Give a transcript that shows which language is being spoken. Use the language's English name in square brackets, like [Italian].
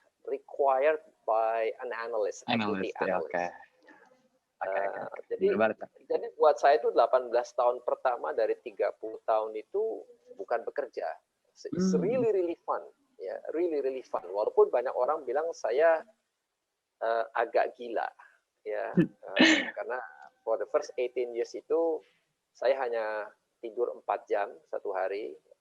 [English] required by an analyst, equity analyst. Okay. [Indonesian] Jadi buat saya itu 18 tahun pertama dari 30 tahun itu bukan bekerja. [English] It's really really fun, ya, really fun. [Indonesian] Walaupun banyak orang bilang saya agak gila, ya, karena [English] for the first 18 years [Indonesian] itu saya hanya tidur 4 jam satu hari.